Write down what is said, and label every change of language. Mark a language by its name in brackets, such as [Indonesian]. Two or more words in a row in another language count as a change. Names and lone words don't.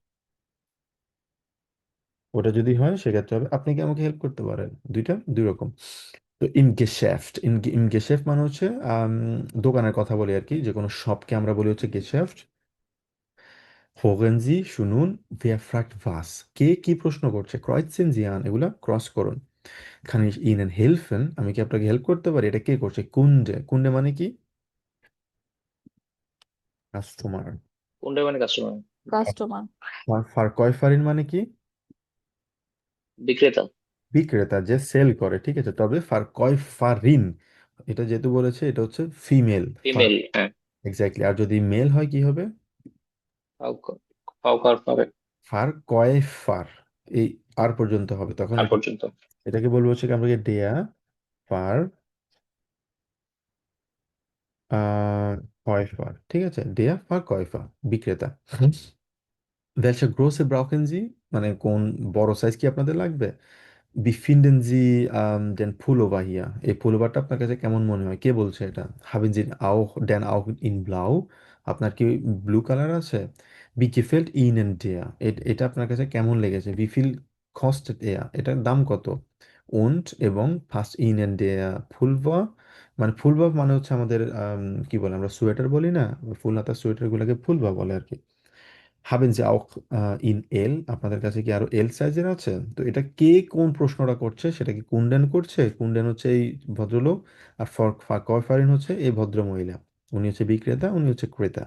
[Bangla] ওটা যদি হয়, সেক্ষেত্রে হবে আপনি কি আমাকে হেল্প করতে পারেন। দুইটা দুই রকম। তো [German] im Geschäft, im Geschäft [Bangla] মানে হচ্ছে দোকানের কথা বলি আর কি, যে কোনো শপকে আমরা বলি হচ্ছে গেশাফট। [German] Hören Sie [Bangla] শুনুন, [German] wer fragt was, [Bangla] কে কি প্রশ্ন করছে, [German] Kreuzen Sie an, [Bangla] এগুলা ক্রস করুন। [German] kann ich ihnen helfen, [Bangla] আমি কি আপনাকে হেল্প করতে পারি, এটা কে করছে, কুন্ডে, কুন্ডে মানে কি? কাস্টমার। কোনটা মানে কাস্টমার? কাস্টমার। ফারকয়ফারিন মানে কি? বিক্রেতা। বিক্রেতা, যে সেল করে, ঠিক আছে। তবে ফারকয়ফারিন, এটা যেহেতু বলেছে, এটা হচ্ছে ফিমেল। ফিমেল, হ্যাঁ। এক্স্যাক্টলি, আর যদি মেল হয় কি হবে? ফাউকার পাবে। [German] Verkäufer, [Bangla] এই আর পর্যন্ত হবে, তখন আর এটা, পর্যন্ত। এটাকে বলবো হচ্ছে কি, আমরা [German] der Verkäufer, [Bangla] ঠিক আছে, [German] der Verkäufer, [Bangla] বিক্রেতা। [German] welche große brauchen Sie, [Bangla] মানে কোন বড় সাইজ কি আপনাদের লাগবে? [German] Wie finden Sie den Pullover hier, [Bangla] এই পুলোভারটা আপনার কাছে কেমন মনে হয়, কে বলছে এটা? [German] haben Sie auch den auch in blau, [Bangla] আপনার কি ব্লু কালার আছে? [German] Wie gefällt Ihnen der, [Bangla] এটা আপনার কাছে কেমন লেগেছে? [German] Wie viel kostet er, [Bangla] এটার দাম কত? [German] und এবং passt Ihnen der Pullover, [Bangla] মানে ফুলভার মানে হচ্ছে আমাদের কি বলে, আমরা সোয়েটার বলি না, ফুল হাতা সোয়েটার গুলোকে ফুলভার বলে আর কি। [German] haben Sie auch in L, [Bangla] আপনাদের কাছে কি আরো এল সাইজের আছে? তো এটা কে কোন প্রশ্নটা করছে, সেটা কি কুন্ডেন করছে? কুন্ডেন হচ্ছে এই ভদ্রলোক, আর কয়ফারিন হচ্ছে এই ভদ্র মহিলা। উনি হচ্ছে বিক্রেতা, উনি হচ্ছে ক্রেতা।